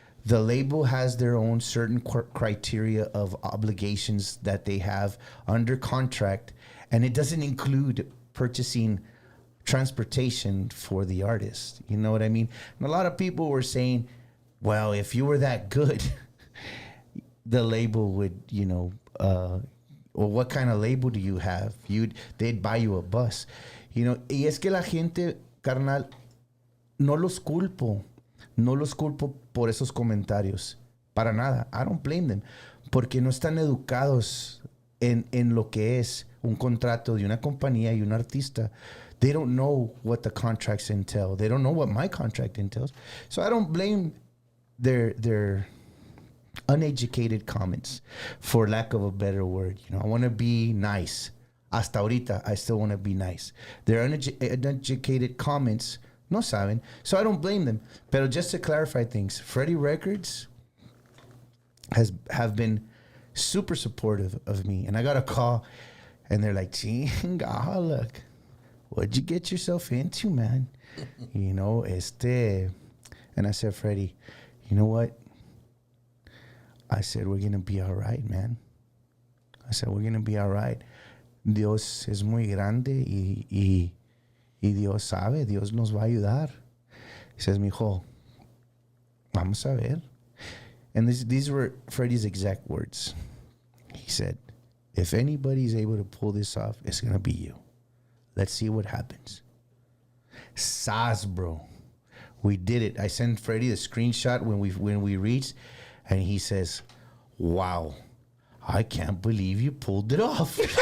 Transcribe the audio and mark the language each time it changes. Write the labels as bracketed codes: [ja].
[en] The label has their own certain criteria of obligations that they have under contract, and it doesn't include purchasing transportation for the artist. You know what I mean? And a lot of people were saying, well, if you were that good, the label would, you know, well, what kind of label do you have? They'd buy you a bus. You know, [es] y es que la gente, carnal, no los culpo por esos comentarios. Para nada. [en] I don't blame them. [es] Porque no están educados en lo que es un contrato de una compañía y un artista. [en] They don't know what the contracts entail. They don't know what my contract entails. So I don't blame their uneducated comments, for lack of a better word. You know, I want to be nice. [es] Hasta ahorita, [en] I still want to be nice. Their uneducated comments, [es] no saben. [en] So I don't blame them. But just to clarify things, Freddie Records have been super supportive of me. And I got a call, and they're like, chinga, look, what'd you get yourself into, man? You know, And I said, Freddie, you know what? I said, we're going to be all right, man. I said, we're going to be all right. [es] Dios es muy grande y Dios sabe, Dios nos va a ayudar. [en] He says, [es] mijo, vamos a ver. [en] And these were Freddie's exact words. He said, if anybody's able to pull this off, it's going to be you. Let's see what happens. Saz, bro. We did it. I sent Freddie the screenshot when we reached, and he says, wow, I can't believe you pulled it off.